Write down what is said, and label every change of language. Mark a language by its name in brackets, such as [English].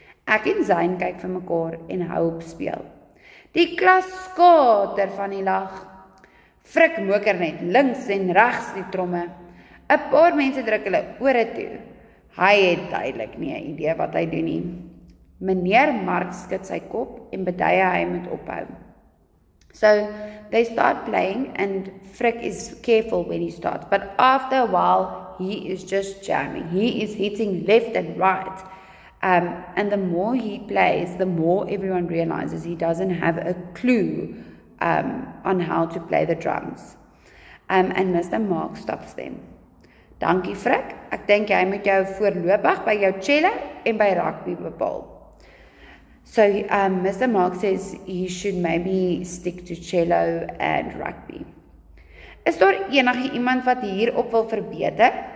[Afrikaans] Ek en Zane kyk vir mekaar en hou op speel. Die klas skater van die lag. Frik moker net links en regs die tromme. 'n Paar mense druk hulle ore toe. Hy het duidelik nie 'n idee wat hy doen nie. Meneer Marx skud sy kop en beduie hy moet ophou. [English] So they start playing and Frik is careful when he starts, but after a while he is just jamming. He is hitting left and right And the more he plays, the more everyone realizes he doesn't have a clue on how to play the drums. And Mr. Mark stops them. [Afrikaans] Dankie Frik, ek dink jy moet jou voorlopig by jou cello en by rugby bepaal. [English] So Mr. Mark says he should maybe stick to cello and rugby. [Afrikaans] Is daar enige iemand wat hierop wil verbeter?